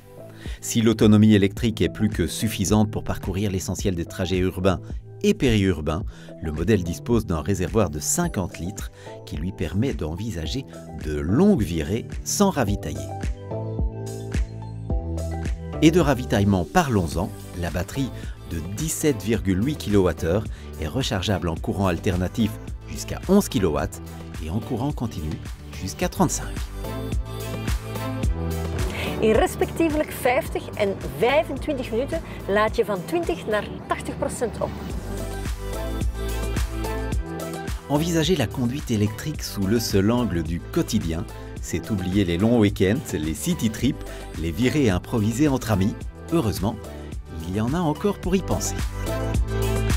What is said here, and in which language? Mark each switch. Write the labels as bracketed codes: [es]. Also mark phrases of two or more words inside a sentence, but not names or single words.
[fr] Si l'autonomie électrique est plus que suffisante pour parcourir l'essentiel des trajets urbains et périurbains, le modèle dispose d'un réservoir de 50 litres qui lui permet d'envisager de longues virées sans ravitailler. Et de ravitaillement, parlons-en, la batterie de 17,8 kWh est rechargeable en courant alternatif jusqu'à 11 kW et en courant continu jusqu'à 35. [nl] In respectievelijk 50 en 25 minuten laad je van 20 naar 80% op. [fr] Envisager la conduite électrique sous le seul angle du quotidien, c'est oublier les longs week-ends, les [en] city trips, [fr] les virées improvisées entre amis. Heureusement, il y en a encore pour y penser.